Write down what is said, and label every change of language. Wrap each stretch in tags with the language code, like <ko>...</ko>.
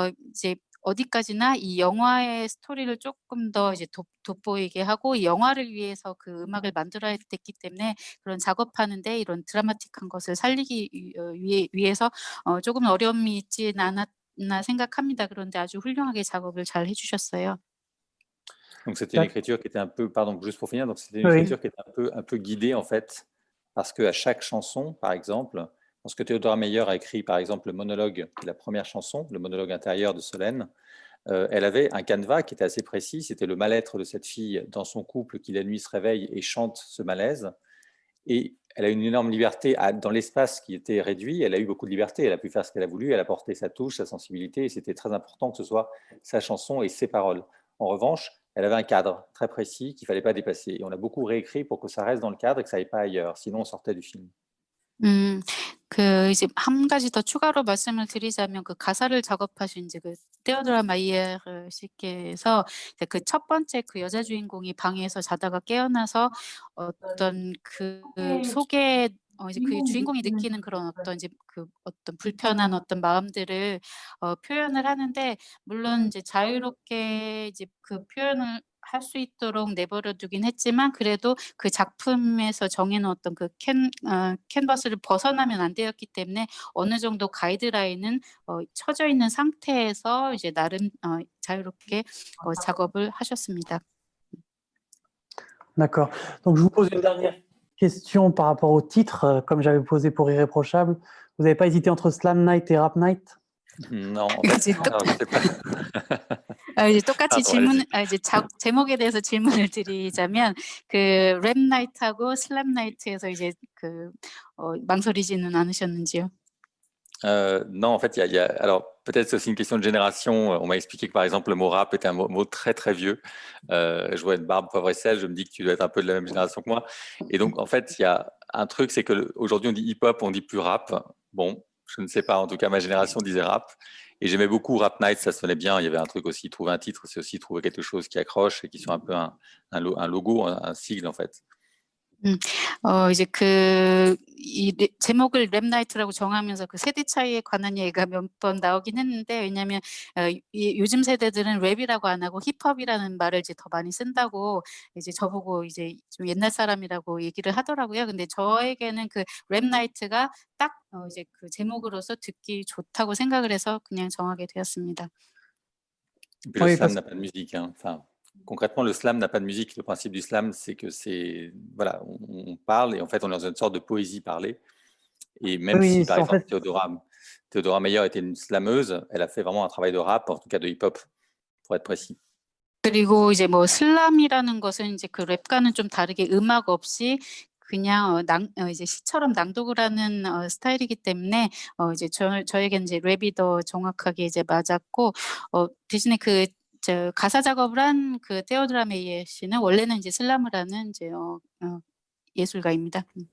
<ko>이제 어디까지나 이 영화의 스토리를 조금 더 이제 돋보이게 하고 이 영화를 위해서 그 음악을 만들어야 됐기 때문에 그런 작업하는데 이런 드라마틱한 것을 살리기 위해서 조금 어려움이 있지는 않았나 생각합니다. 그런데 아주 훌륭하게 작업을 잘 해주셨어요.</ko> <fr>Donc c'était une écriture qui était un peu, pardon, juste pour finir, donc c'était une Oui. écriture qui était un peu guidée en fait, parce qu'à chaque chanson, par exemple, lorsque Théodora Meyer a écrit par exemple le monologue, qui est la première chanson, le monologue intérieur de Solène, elle avait un canevas qui était assez précis, c'était le mal-être de cette fille dans son couple qui la nuit se réveille et chante ce malaise. Et elle a une énorme liberté dans l'espace qui était réduit, elle a eu beaucoup de liberté, elle a pu faire ce qu'elle a voulu, elle a porté sa touche, sa sensibilité, et c'était très important que ce soit sa chanson et ses paroles. En revanche, elle avait un cadre très précis qu'il ne fallait pas dépasser. Et on a beaucoup réécrit pour que ça reste dans le cadre et que ça n'aille pas ailleurs, sinon on sortait du film.</fr> <ko>그 이제 한 가지 더 추가로 말씀을 드리자면 그 가사를 작업하신 이제 그 테오도라 마이에르 씨께서 그 첫 번째 그 여자 주인공이 방에서 자다가 깨어나서 어떤 그 속에 이제 그 주인공이 느끼는 그런 어떤 이제 그 어떤 불편한 어떤 마음들을 표현을 하는데 물론 이제 자유롭게 이제 그 표현을 할 수 있도록 내버려 두긴 했지만 그래도 그 작품에서 정해 놓은 어떤 그 캔버스를 벗어나면 안 되었기 때문에 어느 정도 가이드라인은 쳐져 있는 상태에서 이제 나름 자유롭게 작업을 하셨습니다.</ko> <fr>D'accord. Donc, je vous pose une dernière question par rapport au titre, comme j'avais posé pour Irréprochable. Vous n'avez pas hésité entre Slam Night et Rap Night? Non, en fait,</fr> <ko>이제</ko> <fr>alors, je sais pas.</fr> <ko>이제 똑같이</ko> <fr>Pardon,</fr> <ko>이제 제목에 대해서 질문을 드리자면 그 랩 나이트하고 슬램 나이트에서 이제 그 망설이지는 않으셨는지요?</ko> <fr>Non, en fait, alors peut-être c'est aussi une question de génération. On m'a expliqué que par exemple le mot rap était un mot très très vieux. Je vois une barbe poivre et sel, je me dis que tu dois être un peu de la même génération que moi. Et donc en fait, il y a un truc, c'est que aujourd'hui on dit hip-hop, on dit plus rap. Bon, je ne sais pas, en tout cas ma génération disait rap. Et j'aimais beaucoup Rap Night, ça sonnait bien. Il y avait un truc aussi, trouver un titre, c'est aussi trouver quelque chose qui accroche et qui soit un peu un logo, un sigle en fait.</fr> <ko>이제 이 제목을 랩 나이트라고 정하면서 그 세대 차이에 관한 얘기가 몇 번 나오긴 했는데 왜냐하면 요즘 세대들은 랩이라고 안 하고 힙합이라는 말을 이제 더 많이 쓴다고 이제 저보고 이제 좀 옛날 사람이라고 얘기를 하더라고요. 근데 저에게는 그 랩 나이트가 딱 이제 그 제목으로서 듣기 좋다고 생각을 해서 그냥 정하게 되었습니다.</ko> <fr>Et puis le slam n'a pas de musique. Hein. Enfin, concrètement, le slam n'a pas de musique. Le principe du slam, c'est que voilà, on parle et en fait, on est dans une sorte de poésie parlée. Et même si, par exemple, Théodora Meyer était une slameuse, elle a fait vraiment un travail de rap, en tout cas de hip-hop, pour être précis.</fr> <ko>그리고 이제 뭐 슬람이라는 것은 이제 그 랩과는 좀 다르게 음악 없이 그냥 이제 시처럼 낭독을 하는 스타일이기 때문에 이제 저에게는 이제 랩이 더 정확하게 이제 맞았고 대신에 저 가사 작업을 한 그 테오드라 메이어 씨는 원래는 이제 슬람을 하는 이제 예술가입니다.</ko>